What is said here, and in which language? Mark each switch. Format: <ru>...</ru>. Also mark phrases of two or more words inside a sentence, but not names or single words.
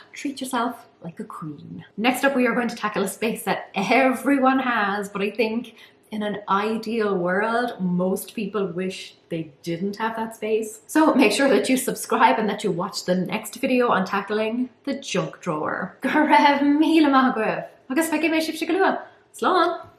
<en>Treat yourself like a queen. Next up, we are going to tackle a space that everyone has, but I think in an ideal world, most people wish they didn't have that space. So make sure that you subscribe and that you watch the next video on tackling the junk drawer.</en> <ga>Go raibh míle maith agaibh. Agus feice mé sibh go luath. Slán!</ga>